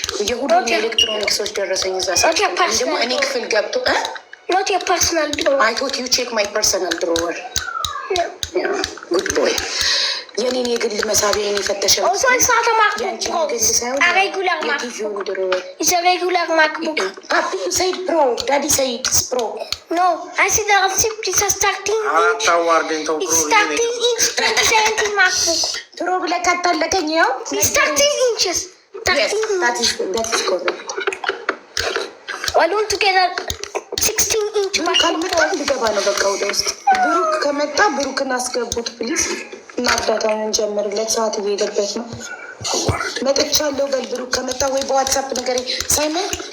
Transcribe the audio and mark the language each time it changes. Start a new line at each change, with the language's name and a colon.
Amharic: የሁሉም የኤሌክትሮኒክሶች ደረሰኝ እዛ ደግሞ እኔ ክፍል ገብቶ
English: Not your personal drawer. I thought you check my personal drawer. No. Yeah, good boy.
Amharic: የኔን የግል መሳቢያን የፈተሸ
English: Also, it's not a MacBook Pro. A regular MacBook. It's a regular MacBook. Papi, you said Pro. Daddy said it's Pro. No, I see the receipt. It's a 13-inch. It's 13-inch 2017 MacBook.
Amharic: Pro ብለህ ካታለቀኝ ያው
English: It's 13 inches. 13 that is correct. Why don't you get a 16-inch MacBook
Amharic: ካልመጣ
English: Pro?
Amharic: እንድገባ ነው በቃ ወደ ውስጥ። ብሩክ ከመጣ ብሩክን አስገቡት ፕሊዝ። እና እርዳታውን እንጀምርለት፣ ሰዓት እየሄደበት ነው። መጥቻለሁ በል ብሩክ ከመጣ ወይ በዋትሳፕ ነገር ሳይመን